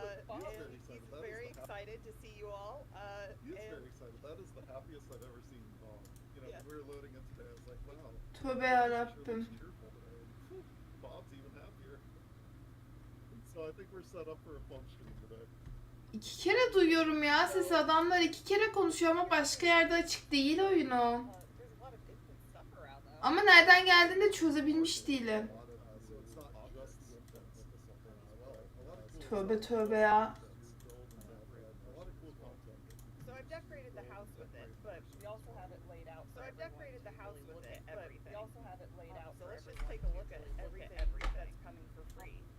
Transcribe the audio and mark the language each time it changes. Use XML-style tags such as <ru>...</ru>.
<en>And he's very excited to see you all. He is And very excited. That is the happiest I've ever seen Bob. Yeah. When we were loading in today, I was like, wow.</en> <tr>Tövbe</tr> <en>Sure</en> <tr>yarabbim.</tr> <en>looks cheerful today. And, whew, Bob's even happier. And so I think we're set up for a fun stream today.</en> <tr>2 kere duyuyorum ya sesi, adamlar 2 kere konuşuyor ama başka yerde açık değil oyunu.</tr> <en>there's a lot of infant stuff around though.</en> <tr>Ama nereden geldiğini de çözebilmiş değilim.</tr> <en>So it's not just the infants. A lot of cool</en> <tr>Tövbe tövbe ya.</tr> <en>a lot of cool content. So I've decorated the house with it, but we also have it laid out. So I've decorated the house with it, but we also have it laid out. So let's just take a look at everything that's coming for free.</en>